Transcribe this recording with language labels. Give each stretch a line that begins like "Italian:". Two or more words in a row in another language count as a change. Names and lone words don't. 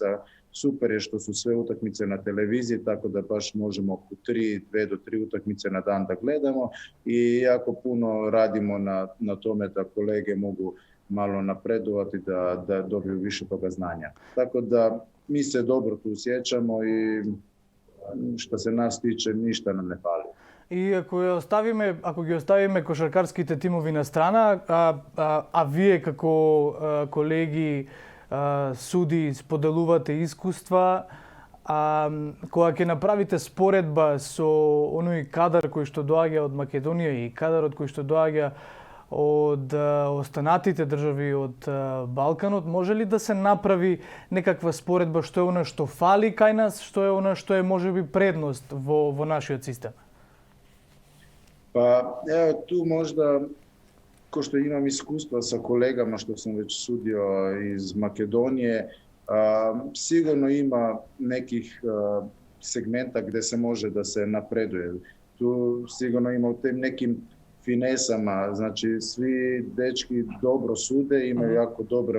Croatian: Super je što su sve utakmice na televiziji, tako da baš možemo oko 2 do 3 utakmice na dan da gledamo i jako puno radimo na tome da kolege mogu malo napredovati, da dobiju više toga znanja. Tako da mi se dobro tu osjećamo i što se nas tiče ništa nam ne fali.
Macedonian: И ако ги оставиме кошаркарските тимови на страна, а вие како колеги суди споделувате искуства, кога ќе направите споредба со оној кадар кој што доаѓа од Македонија и кадарот кој што доаѓа од останатите држави од Балканот, може ли да се направи некаква споредба што е она што фали кај нас, што е она што е можеби предност во нашиот систем?
Croatian: Pa evo tu možda, ko što imam iskustva sa kolegama što sam već sudio iz Makedonije, sigurno ima nekih segmenta gdje se može da se napreduje. Tu sigurno ima u tim nekim finesama, znači svi dečki dobro sude, imaju jako dobre